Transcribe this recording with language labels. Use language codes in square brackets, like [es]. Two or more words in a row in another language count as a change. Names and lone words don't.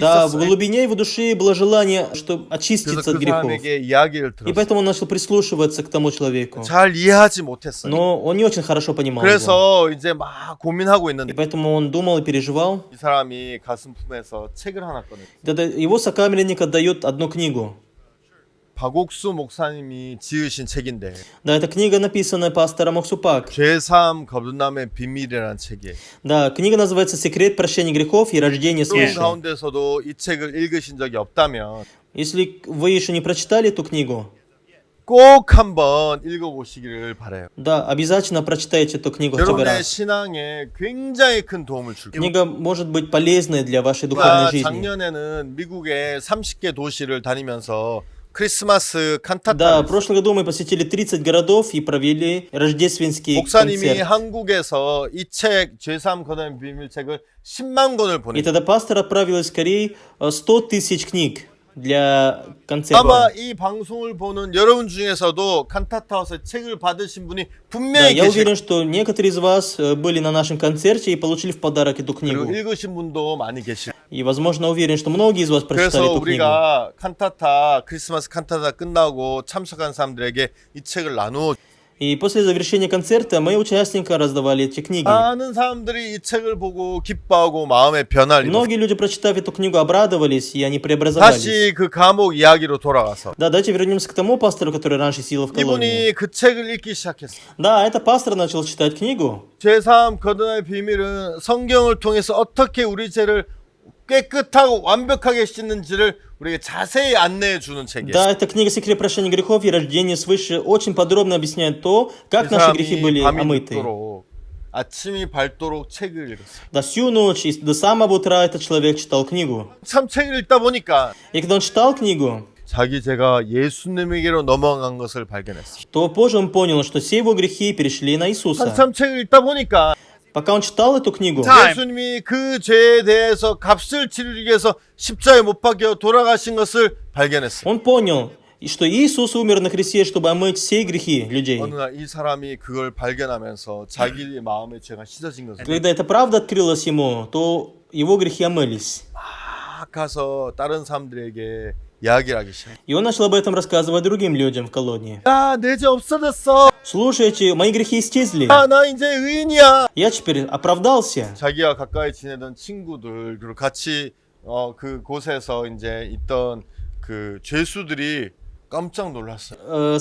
[ru] Да, в [ko] 있었어요. [ru] глубине его души было желание, чтобы [ko] 그래서 [ru] очиститься от [ko] 그 [ru] грехов. [ko] 사람에게 이야기를 [ru] И [ko] 들었어요. [ru] поэтому он начал прислушиваться к тому человеку. [ko] 잘 이해하지 못했어요. [ru] Но он не очень хорошо понимал его. [ko] 그래서 이제 막 고민하고 [ru] И [ko] 있는데 [ru] поэтому он думал и переживал. [ko] 이 사람이 가슴 품에서 책을 하나 꺼냈어요. [ru] Тогда его сокамерник отдает одну книгу. [ko] 박옥수 목사님이 지으신 책인데 [ru] Да, эта книга, написанная пастором Оксупак. [ko] 죄사함 거듭남의 비밀이라는 책이에요. [ru] Да, книга называется «Секрет прощения грехов и рождения [ko] 여러분 [ru] свыше». [ko] 가운데서도 이 책을 읽으신 적이 없다면 [ru] Если вы еще не прочитали эту книгу, [ko] 꼭 한번 읽어보시기를 바라요. [ru] да, обязательно прочитайте эту книгу хотя бы [ko] 여러분의 [ru] раз. [ko] 신앙에 굉장히 큰 도움을 줄 거예요. [ru] Книга может быть полезной для вашей духовной жизни. [ko] 작년에는 미국의 30개 도시를 다니면서 크리스마스 [ru] Да, в [ko] 칸타타를 [ru] прошлом году мы посетили 30 городов и провели рождественский [ko] 목사님이 [ru] концерт. [ko] 한국에서 이 책 죄사함 거듭남의 비밀 책을 10만 권을 [ru] И [ko] 보냈어요. [ru] тогда пастор отправил из Кореи 100 тысяч книг для [ko] 아마 [ru] концерта. [ko] 이 방송을 보는 여러분 중에서도 칸타타우스의 책을 받으신 분이 [ru] Да, [ko] 분명히 [ru] я [ko] 계실 [ru] уверен, что некоторые из вас были на нашем концерте и получили в подарок эту [ko] 그리고 [ru] книгу. [ko] 읽으신 분도 많이 계실 [ru] И, возможно, уверен, что многие из вас прочитали [ko] 그래서 [ru] эту книгу. [ko] 우리가 칸타타 크리스마스 칸타타 끝나고 참석한 사람들에게 이 책을 나누어 [ru] И после завершения концерта мы участникам раздавали эти книги. [ko] 많은 사람들이 이 책을 보고 기뻐하고 마음의 변화를 입었어요. [ru] Многие люди, прочитав эту книгу, обрадовались, и они преобразовались. [ko] 다시 그 감옥 이야기로 돌아가서 [ru] Да, давайте вернемся к тому пастору, который раньше сидел в колонии. [ko] 이분이 그 책을 읽기 시작했어요. [ru] Да, это пастор начал читать книгу. [ko] 죄사함 거듭남의 비밀은 성경을 통해서 어떻게 우리 죄를 깨끗하고 완벽하게 씻는지를 우리에게 자세히 안내해 주는 책이에요. [ru] Да, эта книга «Секрет прощения грехов и рождения свыше» очень подробно объясняет то, как [ko] 그 [ru] наши грехи [ko] 사람이 [ru] были [ko] 밤이 [ru] омыты. [ko] 늦도록 아침이 밝도록 책을 읽었어요. [ru] Да, всю ночь и до самого утра этот человек читал книгу. [ko] 참 책을 읽다 보니까 [ru] И когда он читал книгу, [ko] 자기 죄가 예수님에게로 넘어간 것을 발견했어요. [ru] то позже он понял, что все его грехи перешли на Иисуса. [ko] 한참 책을 읽다 보니까 [ru] Пока он читал эту книгу, [ko] 예수님이 그 죄에 대해서 값을 치르기 위해서 십자가에 못 박혀 돌아가신 것을 발견했어요. [ru] он понял, что Иисус умер на кресте, чтобы омыть все грехи людей. [ko] 어느 날 이 사람이 그걸 발견하면서 자기 마음의 죄가 씻어진 것을 [ru] Когда эта правда открылась ему, то его грехи омылись. [ko] 막 가서 다른 사람들에게 이야기를 하기 시작해요. [ru] И он начал об этом рассказывать другим людям в колонии. [ko] 야, 내 죄 없어졌어. [ru] Слушайте, мои грехи исчезли. [ko] 야, 나 이제 의인이야. [ru] Я теперь оправдался. [ko] 자기와 가까이 지내던 친구들 그리고 같이 그 곳에서 이제 있던 그 죄수들이 깜짝 놀랐어요.